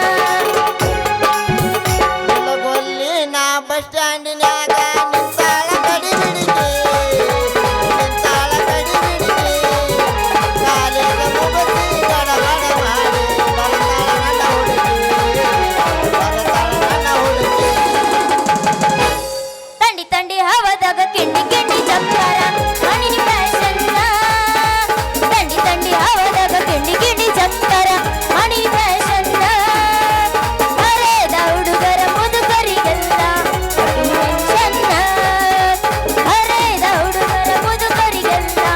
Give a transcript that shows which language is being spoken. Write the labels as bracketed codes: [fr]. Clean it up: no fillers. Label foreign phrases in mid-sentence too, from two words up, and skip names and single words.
[kn] ಗೊಲ್ಲಿ ನಾ ಬಸ್ ಸ್ಟ್ಯಾಂಡಿನ್ಯಾಗ ನಿಂತಾಳ ಕಡಿ ಬಿಡಿಗೆ ನಿಂತಾಳ ಕಡಿ ಬಿಡಿಗೆ ಕಾಲೇಜ ಮುಗಿಸಿ ಗಡಬಡ ಮಾಡಿ ಬರ್ತಾಳ ನನ್ನ ಹುಡುಗಿ [hi] ठंडी ठंडी [kn] ಹವದಾಗ ಕಿಂಡಿ ಕಿಂಡಿ ಚಕ್ಕಾರ ಮಣಿನಿ ಫ್ಯಾಷನ್ [hi] ठंडी ठंडी [kn] ಹವದಾಗ ಕಿಂಡಿ ಕಿಂಡಿ ಚಕ್ಕಾರ ಮಣಿ ಫ್ಯಾಷನ್ ಹರೇದ ಹುಡುಗರ ಮುದುಕರಿಗೆಲ್ಲ ಚೆನ್ನ ಹರೇದ ಹುಡುಗರ ಮುದುಕರಿಗೆಲ್ಲ